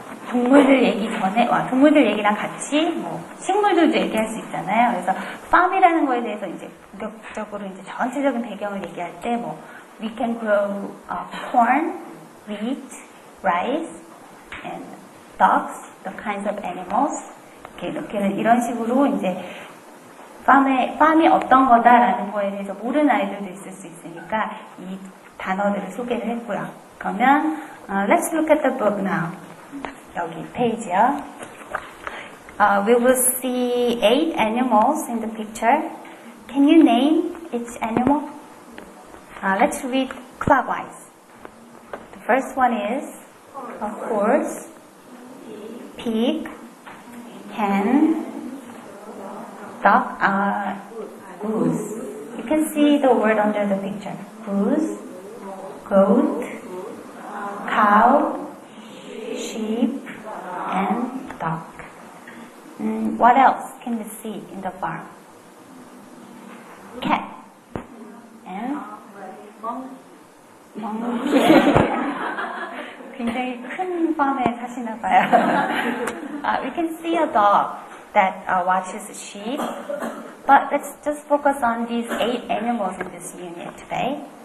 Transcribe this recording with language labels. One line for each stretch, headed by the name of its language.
Korean: 동물들 얘기 전에 동물들 얘기랑 같이 뭐 식물들도 얘기할 수 있잖아요. 그래서 farm이라는 거에 대해서 이제 본격적으로 이제 전체적인 배경을 얘기할 때 뭐
English: we can grow corn, wheat, rice, and dogs, the kinds of animals.
Korean: 이렇게는 이런 식으로 이제 팜이 어떤 거다라는 거에 대해서 모르는 아이들도 있을 수 있으니까 이 단어들을 소개를 했고요. 그러면
English: let's look at the book now.
Korean: 여기 페이지요.
English: We will see 8 animals in the picture. Can you name each animal? Let's read clockwise. The first one is a horse, pig, hen, duck, goose. You can see the word under the picture. Goose, goat, cow, sheep, and duck. What else can we see in the farm? Cat and monkey.
Korean: 굉장히 큰 팜에 사시나 봐요.
English: We can see a dog that watches sheep, but let's just focus on these 8 animals in this unit today.